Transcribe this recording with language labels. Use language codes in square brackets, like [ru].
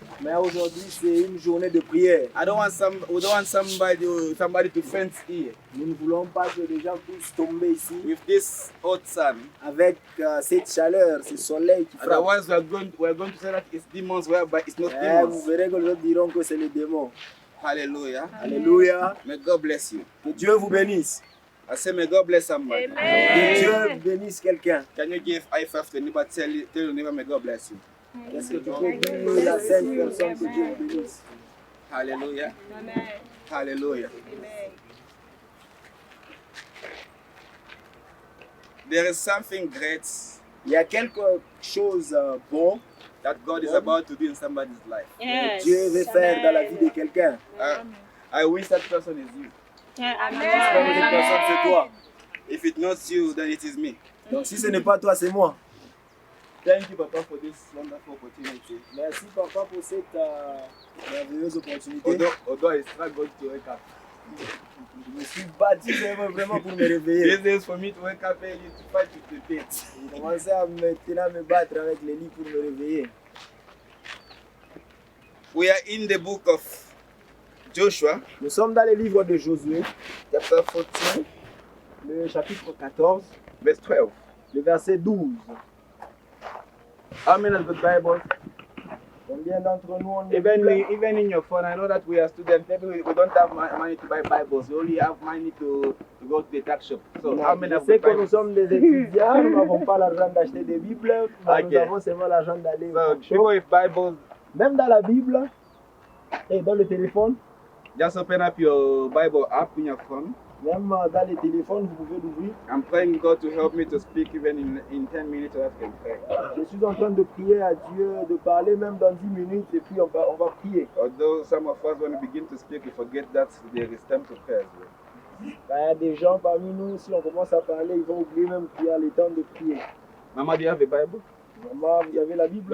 [fr] Mais aujourd'hui c'est une journée de prière. [en] We don't want somebody to faint here. [fr] Nous ne voulons pas que les gens puissent tomber ici. [en] With this hot sun. [fr] Avec cette chaleur, ce soleil qui frappe. [en] Otherwise we are going to say that it's demons, whereby it's not demons. [fr] Vous verrez que les autres diront que c'est les démons. [en] Hallelujah. Alléluia. May God bless you. [fr] Que Dieu vous bénisse. [en] I say may God bless somebody. Amen. [fr] Que Dieu bénisse quelqu'un. [en] Can you give high five to anybody? Tell your neighbor may God bless you. [fr] Est-ce que tu peux dire la sainte personne que Dieu vous bénisse? [en] Hallelujah. Amen. Hallelujah. Amen. There is something great. [fr] Il y a quelque chose bon [en] that God is about to do in somebody's life. Yes. [fr] Dieu veut faire dans la vie de quelqu'un. [en] I wish that person is you. [fr] Cette personne c'est toi. [en] If it's not you, then it is me. [fr] Donc si ce n'est pas toi, c'est moi. [en] Thank you, Papa, for this wonderful opportunity. [fr] Merci, Papa, pour cette merveilleuse opportunité. [en] Although I struggled to wake up. [fr] Je me suis battu vraiment pour me réveiller. [en] This is for me to wake up early to fight with the pit. [fr] J'ai commencé à me battre avec les lits pour me réveiller. [en] We are in the book of Joshua. [fr] Nous sommes dans le livre de Josué, [en] chapter 14, [fr] le chapitre 14, [en] verse 12, [fr] le verset 12. [en] How many of the Bible? [fr] Combien d'entre nous ont [en] even in your phone, I know that we are students, maybe we don't have money to buy Bibles, we only have money to go to the tax shop. So how many of the Bibles? [fr] Nous sommes des étudiants, nous n'avons pas l'argent d'acheter des Bibles, mais nous avons seulement l'argent d'aller au shop. [en] With Bibles, [fr] même dans la Bible et dans le téléphone. [en] Just open up your Bible app in your phone. [fr] Même dans les téléphones, vous pouvez l'ouvrir. [en] I'm praying God to help me to speak even in 10 minutes so that I can pray. [fr] Je suis en train de prier à Dieu, de parler même dans 10 minutes et puis on va prier. [en] Although some of us when we begin to speak, we forget that there is time to pray. [fr] Il y a des gens parmi nous, si on commence à parler, ils vont oublier même qu'il y a le temps de prier. [en] Mama, do you have a Bible? [fr] Maman, vous avez la Bible?